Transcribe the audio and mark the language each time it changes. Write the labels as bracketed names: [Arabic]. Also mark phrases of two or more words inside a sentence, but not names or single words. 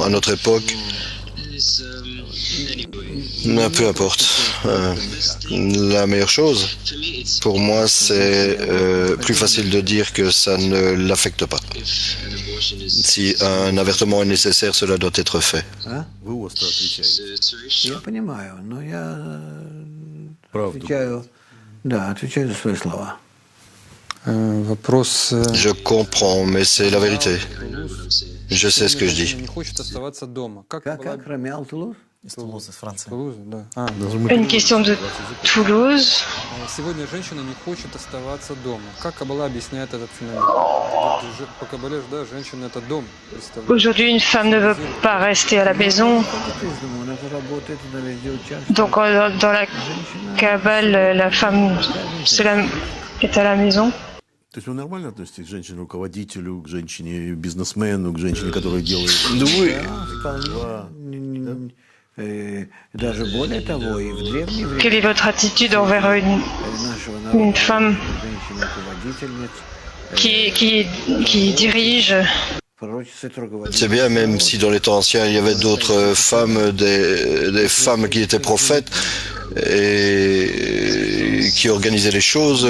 [French] À notre époque, peu importe. La meilleure chose, pour moi, c'est plus facile de dire que ça ne l'affecte pas. Si un avortement est nécessaire, cela doit être fait. [Russian] Вы остро отвечаете. Я понимаю, но я Правду. отвечаю за свои слова. Вопрос... [French] Je comprends, mais c'est la vérité. Je sais ce que je dis. [Russian] Не хочет оставаться дома. Как Как была... Ромео Тулуз? Из Тулузы, из Франции. Тулуза, да. [French] Une question de Toulouse. [Russian] Сегодня женщина не хочет оставаться дома. Как Каббала объясняет этот феномен? По Каббале, да, женщина это дом. [French] Aujourd'hui, une femme ne veut pas rester à la maison. Donc, dans la Kabbale, la femme est à la maison. [Russian] То есть вы нормально относитесь к женщине-руководителю, к женщине-бизнесмену, к женщине, которая делает... [French] Oui. [Russian] Даже более того, и в древние времена [French] Quelle est votre attitude envers une femme qui dirige? C'est bien, même si dans les temps anciens, il y avait d'autres femmes, des femmes qui étaient prophètes et qui organisaient les choses.